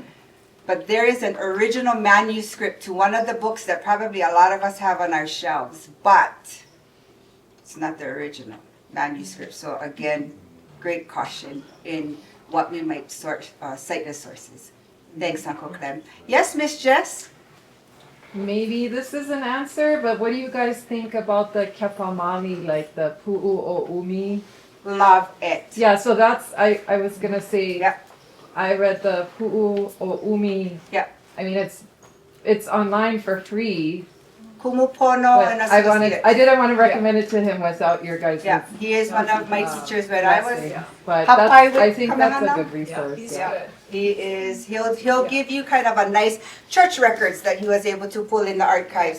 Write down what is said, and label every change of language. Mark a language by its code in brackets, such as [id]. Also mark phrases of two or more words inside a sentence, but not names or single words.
[en] But there is an original manuscript to one of the books that probably a lot of us have on our shelves, but it's not the original manuscript. So again, great caution in what we might cite as sources. Thanks, Uncle Clem. Yes, Miss Jess? Maybe this is an answer, but what do you guys think about the kepamami, like the pu'u o umi? Love it. Yeah, so that's, I was gonna say, Yep. I read the pu'u o umi. Yep. I mean, it's online for free. Kumupono But and I didn't want to recommend it to him without your guys'. Yeah, he is one of my teachers when I was. But Hapai I think with that's a Kamehameha? good resource. He's Yeah. good. He is, he'll give you kind of a nice church records that he was able to pull in the archives.